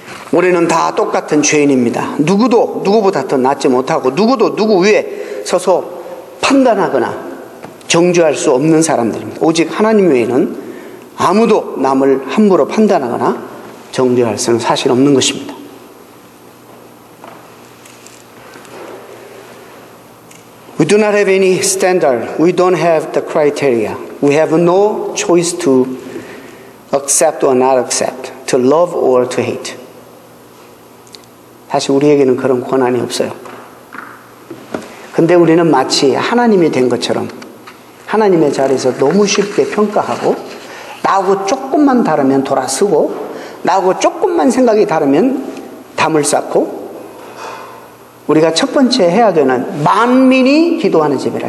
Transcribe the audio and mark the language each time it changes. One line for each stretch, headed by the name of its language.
Korean: 우리는 다 똑같은 죄인입니다. 누구도 누구보다 더 낫지 못하고 누구도 누구 위에 서서 판단하거나 정죄할 수 없는 사람들입니다. 오직 하나님 외에는 아무도 남을 함부로 판단하거나 정죄할 수는 사실 없는 것입니다.
English: We do not have any standard. We don't have the criteria. We have no choice to accept or not accept, to love or to hate.
Korean: 사실 우리에게는 그런 권한이 없어요. 근데 우리는 마치 하나님이 된 것처럼 하나님의 자리에서 너무 쉽게 평가하고 나하고 조금만 다르면 돌아서고 나하고 조금만 생각이 다르면 담을 쌓고 우리가 첫 번째 해야 되는 만민이 기도하는 집이라.